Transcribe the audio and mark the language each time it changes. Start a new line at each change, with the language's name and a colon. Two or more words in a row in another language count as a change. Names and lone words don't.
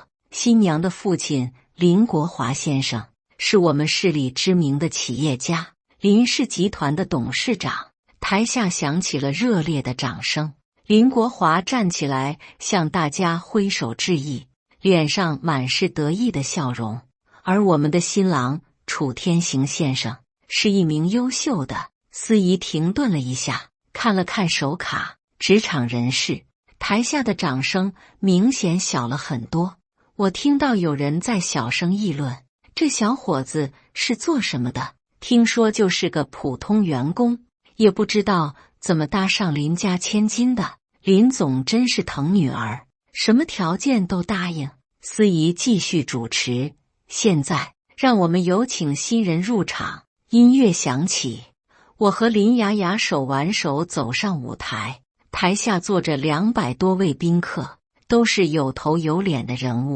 Chinese: 新娘的父親林國華先生是我們市裡知名的企業家，林氏集團的董事長。台下響起了熱烈的掌聲。林國華站起來向大家揮手致意，臉上滿是得意的笑容。而我們的新郎楚天行先生是一名優秀的。司儀停頓了一下，看了看手卡。職場人士。台下的掌聲明顯小了很多。我聽到有人在小聲議論，這小伙子是做什麼的？聽說就是個普通員工，也不知道怎麼搭上林家千金的。林總真是疼女兒，什麼條件都答應。司儀繼續主持，現在讓我們有請新人入場。音樂響起，我和林雅雅手挽手走上舞台。台下坐着200多位賓客，都是有頭有臉的人物。